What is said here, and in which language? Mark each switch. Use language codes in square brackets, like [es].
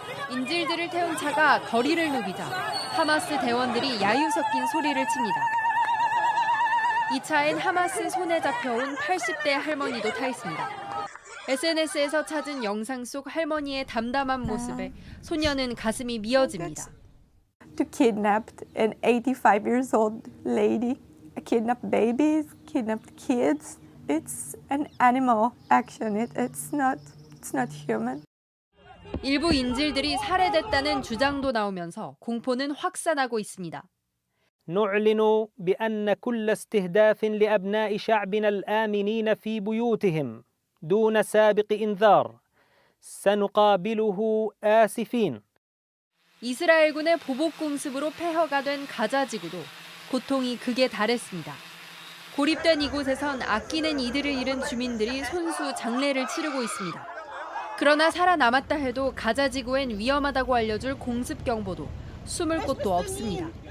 [ko] 인질들을 태운 차가 거리를 누비자 하마스 대원들이 야유 섞인 소리를 칩니다. 이 차엔 하마스 손에 잡혀온 80대 할머니도 타 있습니다. SNS에서 찾은 영상 속 할머니의 담담한 모습에 소녀는 가슴이 미어집니다. [en] To kidnap an 85 years old lady, kidnap babies, kidnap kids. It's an animal action. It's not human. [ko] 일부 인질들이 살해됐다는 주장도 나오면서 공포는 확산하고 있습니다. [ar] نعلن بأن كل استهداف لأبناء شعبنا الآمنين في بيوتهم دون سابق إنذار سنقابله آسفين. [ko] 이스라엘군의 보복 공습으로 폐허가 된 가자 지구도 고통이 극에 달했습니다. 고립된 이곳에선 아끼는 이들을 잃은 주민들이 손수 장례를 치르고 있습니다. 그러나 살아남았다 해도 가자 지구엔 위험하다고 알려줄 공습 경보도 숨을 곳도 없습니다.